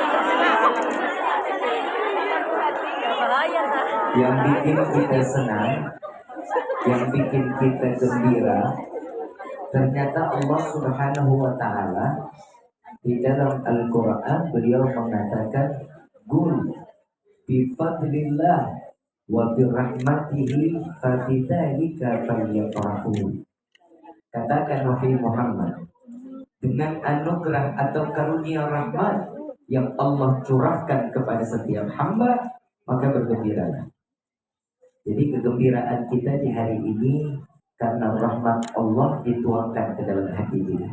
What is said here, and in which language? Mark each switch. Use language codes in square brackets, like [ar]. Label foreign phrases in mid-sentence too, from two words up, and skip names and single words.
[id] Yang bikin kita senang, yang bikin kita gembira, ternyata Allah [ar] Subhanahu wa taala [id] di dalam Al-Qur'an beliau mengatakan [ar] Qul bi fadlillah wa bi rahmatihi fa bidzalika falyafrahu. [id] Katakan wahai Muhammad, dengan anugerah atau karunia rahmat yang Allah curahkan kepada setiap hamba, maka bergembiralah. Jadi kegembiraan kita di hari ini karena rahmat Allah dituangkan ke dalam hati kita.